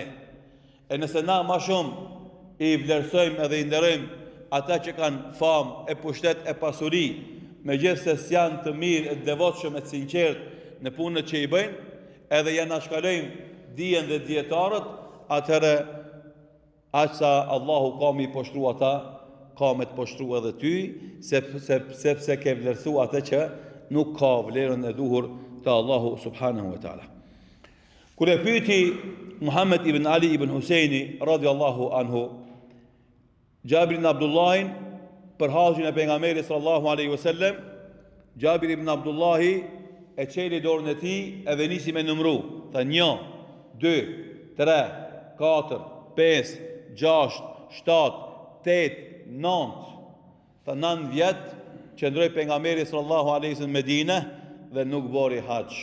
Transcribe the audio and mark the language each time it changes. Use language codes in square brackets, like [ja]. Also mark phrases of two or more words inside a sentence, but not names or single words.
[sq] E nëse na ma shumë i vlerësojmë edhe i nderojmë ata që kanë famë, e pushtet, e pasuri, me gjithë se s'janë të mirë, e devotshëm, e sinqert në punët që i bëjnë, edhe janë ashkalojmë dijen dhe dietarët, atëherë aqsa Allahu ka me i poshtru ata, ka me të poshtru edhe ty, sepse ke vlerësu atë që nuk ka vlerën e duhur të Allahu [ar] سبحانه وتعالى. [sq] Kur e pyeti Muhammed ibn Ali ibn Husaini [ar] رضي الله عنه [sq] Jabir ibn Abdullahin për haxhin e pejgamberit [ar] صلى الله عليه وسلم, [sq] Jabir ibn Abdullahi e qeli dorën e tij edhe nisi me numru. Tha 1, 2, 3, 4, 5, 6, 7, 8, 9. Tha 9 vjet qëndroi pejgamberi [ar] صلى الله عليه وسلم [sq] në Medinë dhe nuk bori hax.